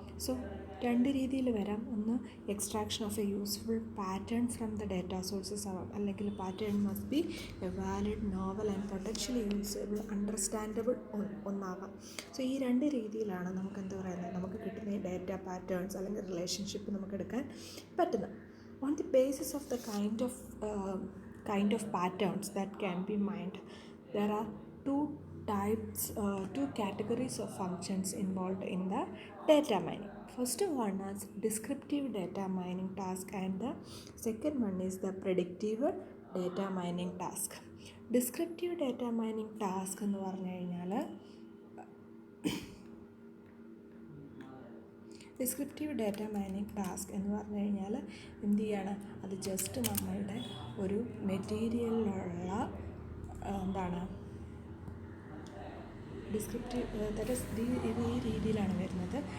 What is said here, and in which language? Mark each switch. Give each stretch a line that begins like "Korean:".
Malayalam: So രണ്ട് രീതിയിൽ വരാം. ഒന്ന്,
English: extraction of a useful pattern from the data sources
Malayalam: ആവാം, അല്ലെങ്കിൽ
English: pattern must be a valid, novel and potentially usable, understandable
Malayalam: ഒന്നാവാം. So ഈ രണ്ട് രീതിയിലാണ് നമുക്ക് എന്താ പറയുന്നത്, നമുക്ക് കിട്ടുന്ന ഡേറ്റ പാറ്റേൺസ് അല്ലെങ്കിൽ റിലേഷൻഷിപ്പ് നമുക്ക് എടുക്കാൻ പറ്റുന്നത്.
English: On the basis of the kind of patterns that can be mined, there are two categories of functions involved in the data mining. First one is descriptive data mining task, and the second one is the predictive data mining task. Descriptive data mining task
Malayalam: എന്ന് പറഞ്ഞു കഴിഞ്ഞാൽ descriptive data mining task എന്ന് പറഞ്ഞു കഴിഞ്ഞാൽ എന്ത് ചെയ്യാണ്, അത് just നമ്മളുടെ ഒരു മെറ്റീരിയലിലുള്ള എന്താണ് ഡിസ്ക്രിപ്റ്റീവ്, ദാറ്റ് ഈസ് ഇത് ഈ രീതിയിലാണ് വരുന്നത്.